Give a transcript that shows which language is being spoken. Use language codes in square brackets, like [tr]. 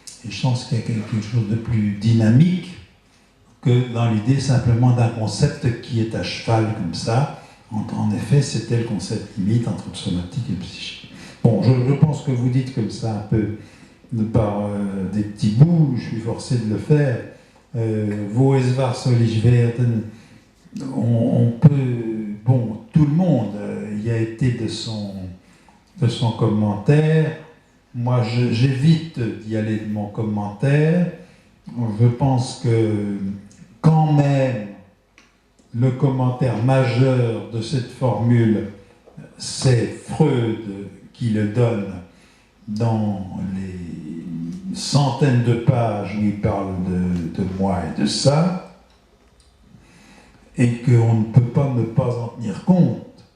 [fr] Et je pense qu'il y a quelque chose de plus dynamique que dans l'idée simplement d'un concept qui est à cheval comme ça. En effet, c'était le concept limite entre le somatique et le psychique. Bon, je pense que vous dites comme ça un peu par des petits bouts, je suis forcé de le faire. [de] Wo es war soll ich werden? [fr] On peut, bon, tout le monde y a été de son commentaire. Moi, j'évite d'y aller de mon commentaire. Je pense que quand même, le commentaire majeur de cette formule, c'est Freud qui le donne dans les centaines de pages où il parle de moi et de ça, et qu'on ne peut pas ne pas en tenir compte.